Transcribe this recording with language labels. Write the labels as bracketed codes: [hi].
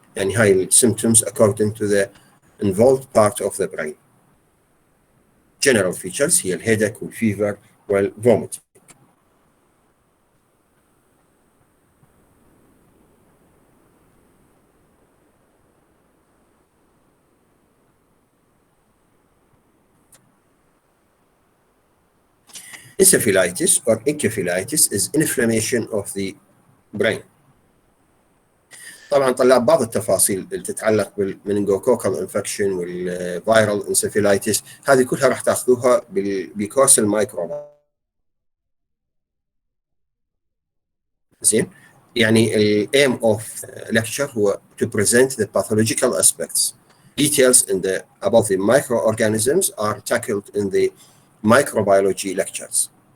[ar] يعني هاي [en] symptoms according to the involved part of the brain. General features [ar] هي الهيدك والفيفر والvomit. [en] Encephalitis or encephalitis is inflammation of the brain. [ar] طبعا طلع بعض التفاصيل اللي تتعلق بالمننجوكوكال انفكشن والفيرال انسفيلايتس، هذه كلها راح تاخذوها بكورس المايكرو. زين، يعني الايم اوف [en] lecture [ar] هو [en] to present the pathological aspects. Details about the microorganisms are tackled in the microbiology lectures.